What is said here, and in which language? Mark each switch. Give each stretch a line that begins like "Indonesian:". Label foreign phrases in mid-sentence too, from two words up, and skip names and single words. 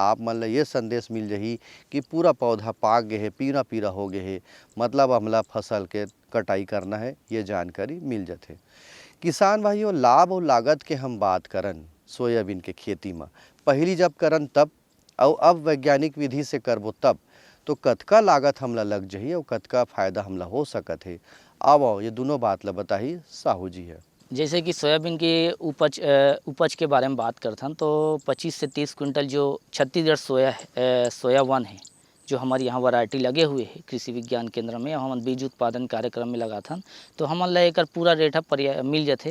Chhattisgarhi: आप मन ला ये संदेश मिल जाही कि पूरा पौधा पाक गए है, पीरा हो गए है, मतलब हमला फसल के कटाई करना है, ये जानकारी मिल जाथे। किसान भाइयों लाभ और लागत के हम बात करन सोयाबीन के खेती में, पहली जब करन तब और अब वैज्ञानिक विधि से करबो तब तो कतका लागत हमला लग जाही और कतका फायदा हमला हो सकत है, आओ ये दोनों बात ला बताही साहू जी है। जैसे कि सोयाबीन के उपज के बारे में बात करथन तो 25 से 30 क्विंटल जो छत्तीसगढ़ सोया वन है जो हमारे यहाँ वैरायटी लगे हुए हैं कृषि विज्ञान केंद्र में, हम बीज उत्पादन कार्यक्रम में लगाथन तो हमन ला एकर पूरा रेट मिल जाते।